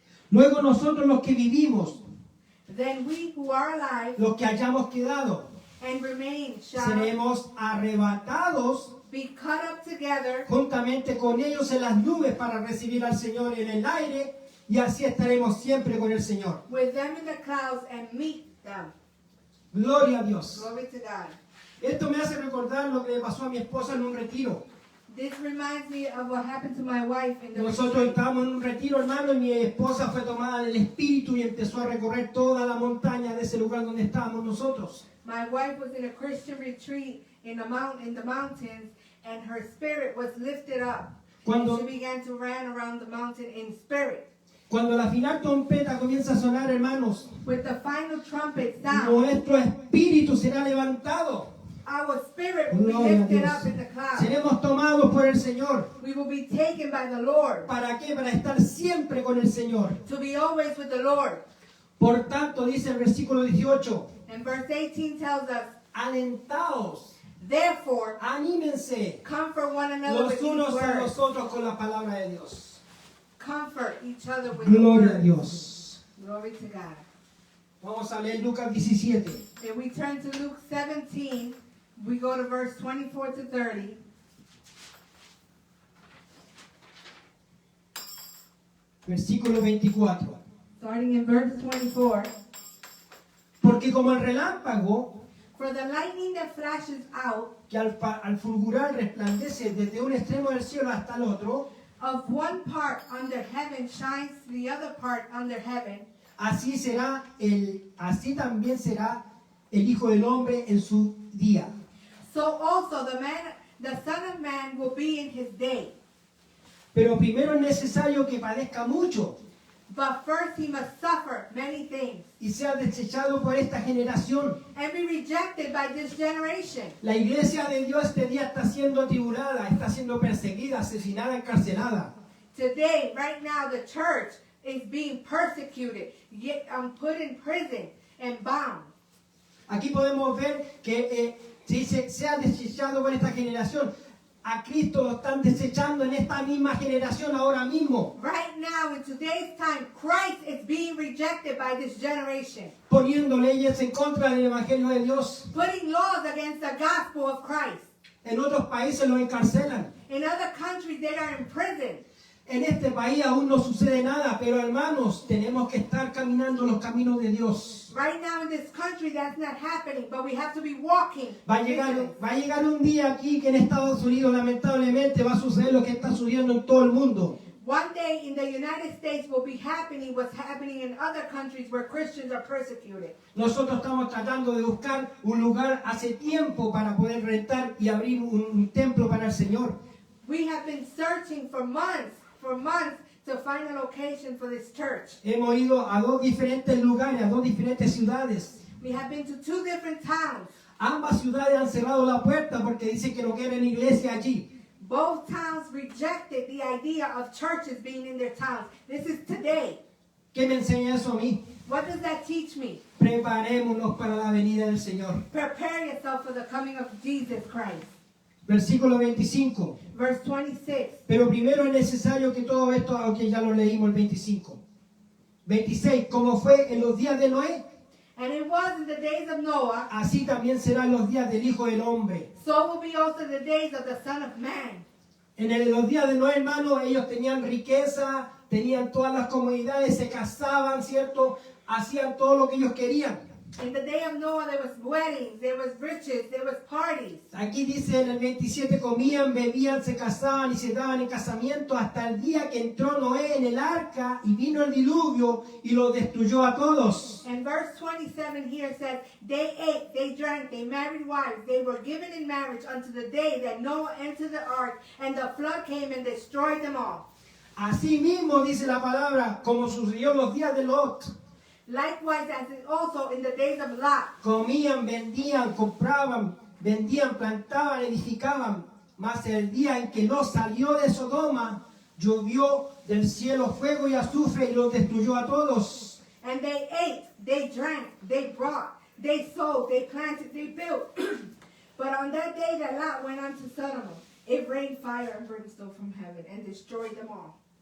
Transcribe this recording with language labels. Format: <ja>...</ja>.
<es>Luego nosotros los que vivimos,</es> <en>Then we who are alive</en> <es>los que hayamos quedado,</es> <en>and remain shall</en> <es>seremos arrebatados</es> <en>be cut up together</en> <es>juntamente con ellos en las nubes para recibir al Señor en el aire, y así estaremos siempre con el Señor.</es> <en>with them in the clouds and meet them.</en> <es>Gloria a Dios.</es> <en>Glory to God.</en> <es>Esto me hace recordar lo que le pasó a mi esposa en un retiro.</es> <en>This reminds me of what happened to my wife in the</en> <es>Nosotros</es> <en>retreat.</en> <es>estábamos en un retiro, hermano, y mi esposa fue tomada del espíritu y empezó a recorrer toda la montaña de ese lugar donde estábamos nosotros.</es> <en>My wife was in a Christian retreat in the mountains, and her spirit was lifted up.</en> <es>Cuando-</es> <en>And she began to run around the mountain in spirit.</en> <es>Cuando la final trompeta comienza a sonar, hermanos,</es> <en>With the final trumpet sound,</en> <es>nuestro espíritu será levantado</es> <en>our spirit will be</en> <es>Gloria a</es> <en>lifted</en> <es>Dios.</es> <en>up in the clouds.</en> <es>Seremos tomados por el Señor.</es> <en>We will be taken by the Lord,</en> <es>¿Para qué? Para estar siempre con el Señor.</es> <en>to be always with the Lord.</en> <es>Por tanto, dice el versículo 18,</es> <en>And verse 18 tells us,</en> <es>alentaos,</es> <en>therefore,</en> <es>anímense</es> <en>comfort one another</en> <es>los</es> <en>with these</en> <es>unos a</es> <en>words.</en> <es>los otros con la palabra de Dios.</es> <en>Comfort each other with the</en> <es>Gloria a</es> <en>word.</en> <es>Dios.</es> <en>Glory to God.</en> <es>Vamos a leer Lucas 17.</es> <en>If we turn to Luke 17, we go to verse 24 to 30.</en> <es>Versículo 24.</es> <en>Starting in verse 24.</en> <es>Porque como el relámpago</es> <en>For the lightning that flashes out</en> <es>que al fulgurar resplandece desde un extremo del cielo hasta el otro,</es> <en>of one part under heaven shines to the other part under heaven,</en> <es>así también será el Hijo del Hombre en su día.</es> <en>so also the Son of Man will be in his day.</en> <es>Pero primero es necesario que padezca mucho</es> <en>But first he must suffer many things</en> <es>y sea desechado por esta generación.</es> <en>and be rejected by this generation.</en> <es>La iglesia de Dios este día está siendo atribulada, está siendo perseguida, asesinada, encarcelada.</es> <en>Today, right now, the church is being persecuted, yet put in prison and bound.</en> <es>Aquí podemos ver que dice, sea desechado por esta generación. A Cristo lo están desechando en esta misma generación ahora mismo,</es> <en>Right now, in today's time, Christ is being rejected by this generation,</en> <es>poniendo leyes en contra del Evangelio de Dios.</es> <en>putting laws against the gospel of Christ.</en> <es>En otros países los encarcelan.</es> <en>In other countries, they are in prison.</en> <es>En este país aún no sucede nada, pero hermanos, tenemos que estar caminando los caminos de Dios.</es> <en>Right now in this country, that's not happening, but we have to be walking.</en> <es>Va a llegar un día aquí que en Estados Unidos lamentablemente va a suceder lo que está sucediendo en todo el mundo.</es> <en>One day in the United States will be happening what's happening in other countries where Christians are persecuted.</en> <es>Nosotros estamos tratando de buscar un lugar hace tiempo para poder rentar y abrir un templo para el Señor.</es> <en>We have been searching for months to find a location for this church.</en> <es>Hemos ido a dos diferentes lugares, a dos diferentes ciudades.</es> <en>We have been to 2 different towns.</en> <es>Ambas ciudades han cerrado la puerta porque dicen que no quieren iglesia allí.</es> <en>Both towns rejected the idea of churches being in their towns. This is today.</en> <es>¿Qué me enseña eso a mí?</es> <en>What does that teach me?</en> <es>Preparémonos para la venida del Señor.</es> <en>Prepare yourself for the coming of Jesus Christ.</en> <es>Versículo 25.</es> <en>Verse 26.</en> <es>Pero primero es necesario que todo esto, aunque ya lo leímos el 25. 26. Como fue en los días de Noé,</es> <en>And it was in the days of Noah,</en> <es>así también serán los días del Hijo del Hombre.</es> <en>so will be also the days of the Son of Man.</en> <es>Los días de Noé, hermano, ellos tenían riqueza, tenían todas las comodidades, se casaban, ¿cierto? Hacían todo lo que ellos querían.</es> <en>In the day of Noah, there was weddings, there was riches, there was parties.</en> <es>Aquí dice en el 27, comían, bebían, se casaban y se daban en casamiento hasta el día que entró Noé en el arca y vino el diluvio y lo destruyó a todos.</es> <en>And verse 27 here says, they ate, they drank, they married wives, they were given in marriage unto the day that Noah entered the ark, and the flood came and destroyed them all.</en> <es>Así mismo dice la palabra, como sucedió en los días de Lot.</es> <en>Likewise, as it also in the days of Lot.</en> <es>Comían, vendían, compraban, vendían, plantaban, edificaban. Mas el día en que Lot salió de Sodoma, llovió del cielo fuego y azufre y los destruyó a todos.</es> <en>And they ate, they drank, they brought, they sowed, they planted, they built. But on that day that Lot went unto Sodom, it rained fire and brimstone from heaven and destroyed them all.</en>